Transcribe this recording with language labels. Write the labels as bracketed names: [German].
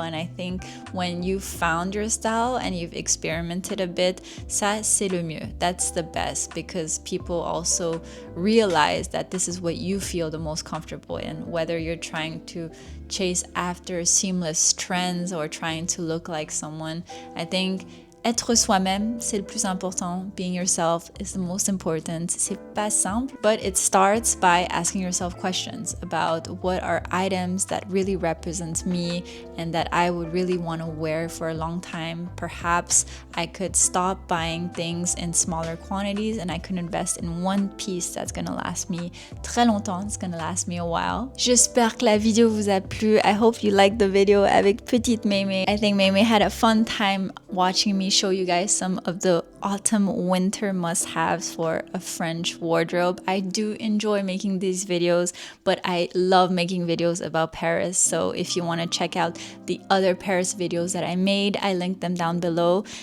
[English] And I think when you've found your style and you've experimented a bit, [French] ça c'est le mieux. [English] That's the best, because people also realize that this is what you feel the most comfortable in, whether you're trying to chase after seamless trends or trying to look like someone. I think [French] être soi-même, c'est le plus important. [English] Being yourself is the most important. [French] C'est pas simple, [English] but it starts by asking yourself questions about what are items that really represent me and that I would really want to wear for a long time. Perhaps I could stop buying things in smaller quantities and I could invest in one piece that's gonna last me [French] très longtemps. [English] It's gonna last me a while. [French] J'espère que la vidéo vous a plu. [English] I hope you liked the video [French] avec Petite Mémé. [English] I think Mémé had a fun time watching me show you guys some of the autumn winter must-haves for a French wardrobe. I do enjoy making these videos, but I love making videos about Paris. So if you want to check out the other Paris videos that I made, I linked them down below.